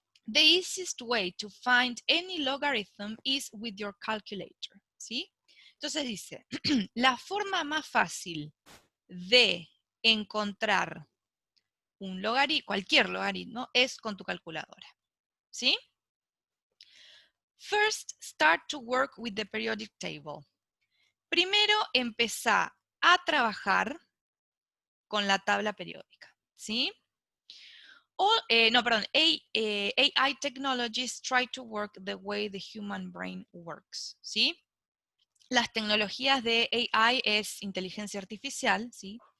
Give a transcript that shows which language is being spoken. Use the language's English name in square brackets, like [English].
[English] The easiest way to find any logarithm is with your calculator, [Spanish] ¿sí? Entonces dice, la forma más fácil de encontrar un logaritmo, cualquier logaritmo, es con tu calculadora, ¿sí? [English] First, start to work with the periodic table. [Spanish] Primero, empezá a trabajar con la tabla periódica, ¿sí? [English] AI technologies try to work the way the human brain works, [Spanish] ¿sí? Las tecnologías de AI es inteligencia artificial, ¿sí?